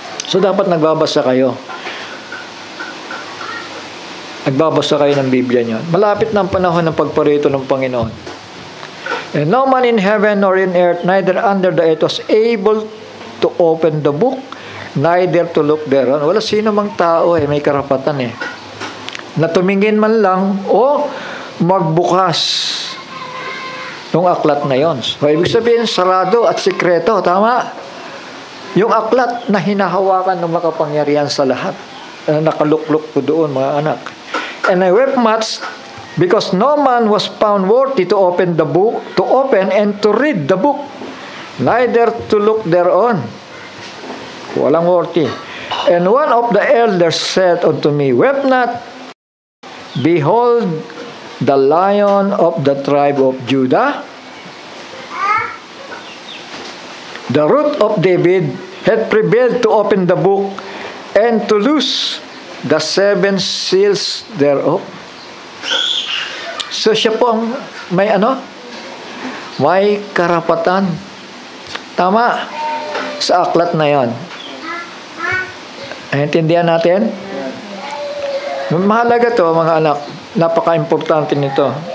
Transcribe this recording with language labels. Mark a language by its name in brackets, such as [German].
[Filipino] So, dapat nagbabasa kayo. Nagbabasa kayo ng Biblia niyo. Malapit na ang panahon ng pagparito ng Panginoon. [English] And no man in heaven nor in earth, neither under the earth, was able to open the book, neither to look thereon. [Filipino] Wala sino mang tao may karapatan na tumingin man lang o magbukas ng aklat na yon. So, ibig sabihin, sarado at sikreto. Tama? Yung aklat na hinahawakan ng makapangyarihan sa lahat. Nakalukluk po doon, mga anak. [English] And I wept much because no man was found worthy to open the book, to open and to read the book, neither to look thereon. [Filipino] Walang worthy. [English] And one of the elders said unto me, weep not, behold, the Lion of the tribe of Judah, the root of David, had prevailed to open the book and to loose the 7 seals thereof. [Filipino] So siya po ang may may karapatan. Tama? Sa aklat na yon. Naintindihan natin? Mahalaga to, mga anak. Napaka-importante nito.